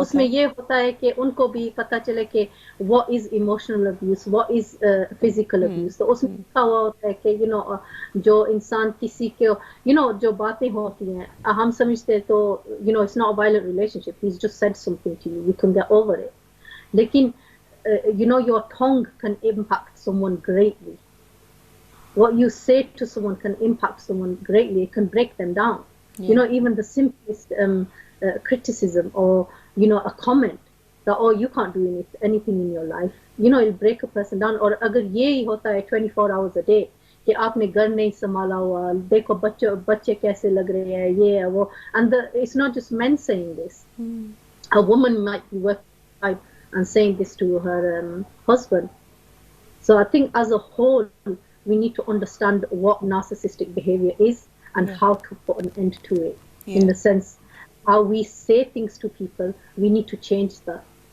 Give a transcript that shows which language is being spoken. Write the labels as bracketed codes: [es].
[hi] उसमें ये होता है कि उनको भी पता चले कि [en] what is emotional abuse, what is physical abuse. [hi] तो उसमें लिखा हुआ होता है कि जो इंसान किसी के जो बातें होती हैं हम समझते हैं तो [en] it's not a violent relationship, he's just said something to you, you can get over it. लेकिन your tongue can impact someone greatly. What you say to someone can impact someone greatly. It can break them down. Yeah. Even the simplest criticism or a comment that you can't do anything in your life, it'll break a person down. [hi] और अगर ये ही होता है [en] 24 hours a day [hi] कि आपने घर नहीं संभाला हुआ, देखो बच्चे कैसे लग रहे हैं, ये है वो, [en] and it's not just men saying this. A woman might be working and saying this to her husband. So I think as a whole we need to understand what narcissistic behavior is and how to put an end to it. In the sense how we say things to people, we need to change that.